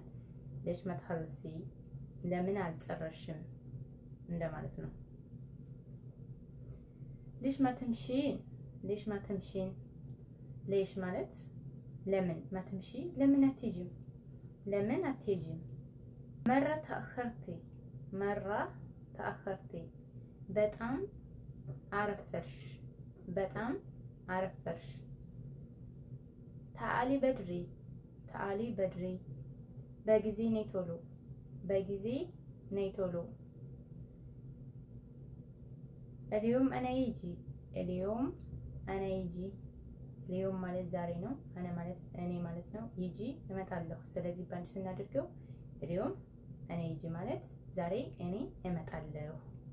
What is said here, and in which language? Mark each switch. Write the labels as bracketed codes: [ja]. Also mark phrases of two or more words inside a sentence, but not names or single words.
[ar] ليش ما تخلصي [am] ለምን አልጨረሽም እንደማለት ነው። [ar] ليش ما تمشين ليش ما تمشين [am] ሌሽ ማለት ለምን ማትምሺ ለምን አትሄጂም ለምን አትሄጂም። [ar] مرة تأخرتي مرة تأخرتي [am] በጣም አረፈርሽ በጣም አረፈርሽ። [ar] تعالي بدري تعالي بدري [am] በጊዜ ነይ ቶሎ በጊዜ ነይ ቶሎ። [ar] اليوم أنا يجي اليوم أنا يجي اليوم [am] ማለት ዛሬ ነው። አነ ማለት እኔ ማለት ነው። ይጂ እመጣለሁ። ስለዚህ ባንድ ስናደርገው [ar] اليوم أنا يجي [am] ማለት ዛሬ እኔ እመጣለሁ።